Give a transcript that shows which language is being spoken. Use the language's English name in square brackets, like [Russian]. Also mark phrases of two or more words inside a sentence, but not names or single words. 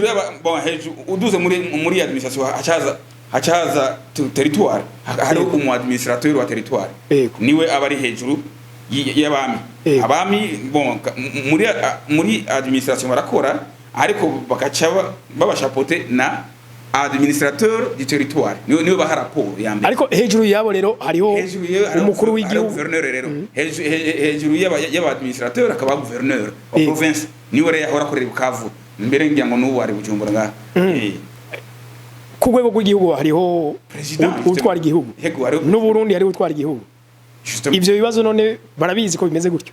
[Rundi] uduze muri administration hacaza territoire hari umu administrateur wa territoire niwe abari hejuru y'abami abami muri administration barakora ariko bakaca babashapote na [French] administrateur du territoire [Rundi] niwe baha rapport yambe ariko hejuru yabo rero hariho umukuru w'igihugu gouverneur rero hejuru y'aba administrateur akaba gouverneur wa province niwe rero yahora akorera Bukavu mbere ngira ngo n'ubu ari Bujumbura nga ku rwego rw'igihugu hariho utwara igihugu n'u Burundi hariho utwara igihugu ivyo bibazo none barabizi ko bimeze gutyo